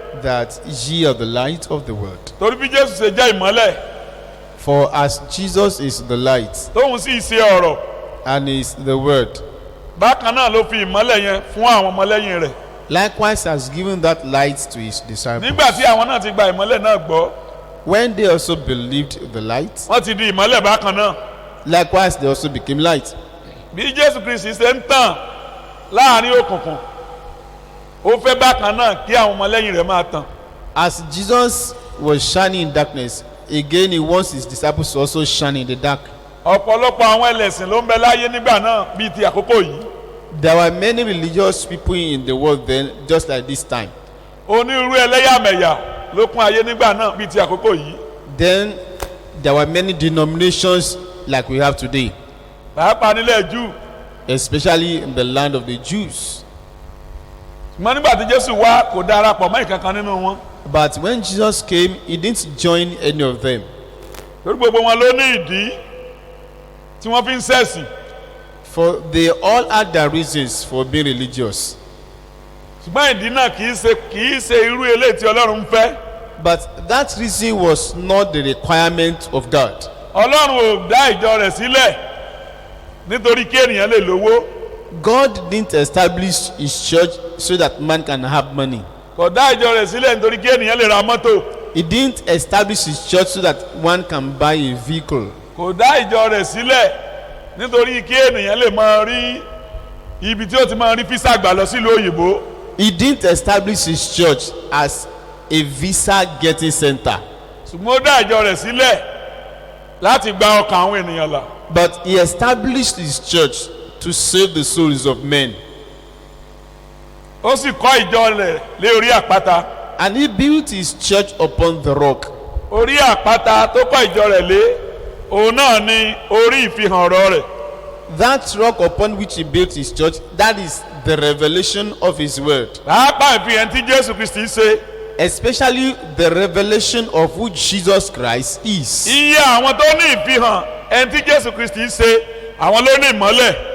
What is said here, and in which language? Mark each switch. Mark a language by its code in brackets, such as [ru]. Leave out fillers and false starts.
[en] That ye are the light of the world. [yo] Torí bí Jésù ṣe jẹ́ ìmọ́lẹ̀, [en] For as Jesus is the light [yo] tóun sì ṣe ọ̀rọ̀, [en] and is the word, [yo] bákan náà ló fi ìmọ́lẹ̀ yẹn fún àwọn ọmọlẹ́yìn rẹ̀. [en] likewise has given that light to his disciples. [yo] Nígbà tí àwọn náà ti gba ìmọ́lẹ̀ náà gbọ́, [en] When they also believed the light, [yo] wọ́n ti di ìmọ́lẹ̀ bákan náà. [en] likewise they also became light. [yo] Bí Jésù Kristi ṣe ń tàn láàrin òkùnkùn, ó fẹ́ bákan náà kí àwọn ọmọlẹ́yìn rẹ̀ máa tàn. [en] As Jesus was shining in darkness, again he wants his disciples to also shine in the dark. [yo] ọ̀pọ̀lọpọ̀ àwọn ẹlẹ́sìn ló ń bẹ láyé nígbà náà bíi ti àkókò yìí. [en] There were many religious people in the world then, just like this time. [yo] onírúurú ẹlẹ́yàmẹ̀yà ló kún ayé nígbà náà bíi ti àkókò yìí. [en] Then there were many denominations like we have today, [yo] pàápàá nílẹ̀ jù. [en] especially in the land of the Jews. [yo] ṣùgbọ́n nígbà tí jésù wá kò darapọ̀ mọ́ ìkankan nínú wọn. [en] But when Jesus came, he didn't join any of them. [yo] torí gbogbo wọn ló ní ìdí tí wọ́n fi ń ṣẹ̀sìn. [en] For they all had their reasons for being religious. [yo] ṣùgbọ́n ìdí náà kì í ṣe irú eléyìí tí ọlọ́run ń fẹ́. [en] But that reason was not the requirement of God. [yo] ọlọ́run ò dá ìjọ rẹ̀ sílẹ̀ nítorí kí ènìyàn lè lówó. [en] God didn't establish his church so that man can have money. [yo] kò dá ìjọ rẹ̀ sílẹ̀ nítorí kí ènìyàn lè ra mọ́tò. [en] He didn't establish his church so that one can buy a vehicle. [yo] kò dá ìjọ rẹ̀ sílẹ̀ nítorí kí ènìyàn lè máa rí ibi tí ó ti máa rí físà gbà lọ sílùú òyìnbó. [en] He didn't establish his church as a visa getting center. [yo] ṣùgbọ́n ó dá ìjọ rẹ̀ sílẹ̀ láti gba ọkàn àwọn ènìyàn là. [en] But he established his church to save the souls of men. [yo] ó sì kọ́ ìjọ rẹ̀ lé orí àpáta. [en] And he built his church upon the rock. [yo] orí àpáta tó kọ́ ìjọ rẹ̀ lé òun náà ni orí ìfihàn ọ̀rọ̀ rẹ̀. [en] That rock upon which he built his church, that is the revelation of his word. [yo] pàápàá ìfihàn tí jésù kristi ṣe. [en] Especially the revelation of who Jesus Christ is. [yo] iye àwọn tó ní ìfihàn ẹni tí jésù kristi ṣe àwọn ló ní ìmọ́lẹ̀.